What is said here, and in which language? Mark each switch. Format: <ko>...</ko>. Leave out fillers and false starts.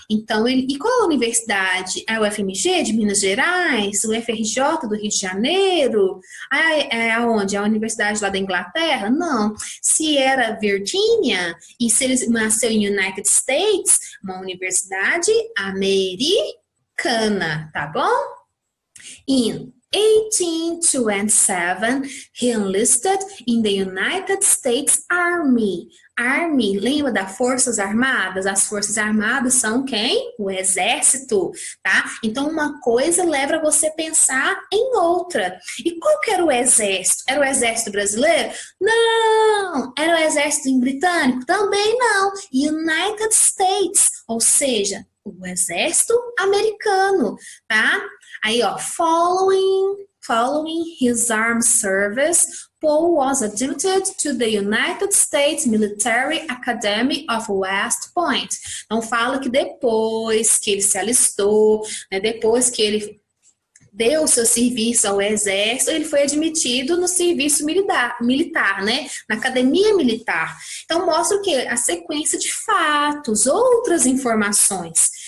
<pt>Então, e qual a universidade? É o FMG de Minas Gerais? O FRJ do Rio de Janeiro? É aonde? É a universidade lá da Inglaterra? Não. Se era Virgínia, e se ele nasceu em United States, uma universidade americana, tá bom?</pt> <en>In 1827, he enlisted in the United States Army.</en> <pt>Army, lembra das Forças Armadas? As Forças Armadas são quem? O Exército, tá? Então, uma coisa leva você a pensar em outra. E qual que era o Exército? Era o Exército brasileiro? Não! Era o Exército britânico? Também não. United States, ou seja, o Exército americano, tá? Aí, ó,</pt> <en>following his armed service, Paul was admitted to the United States Military Academy of West Point.</en> <pt>Então, fala que depois que ele se alistou, né, depois que ele deu seu serviço ao exército, ele foi admitido no serviço militar, né? Na academia militar. Então, mostra o quê? A sequência de fatos, outras informações.</pt>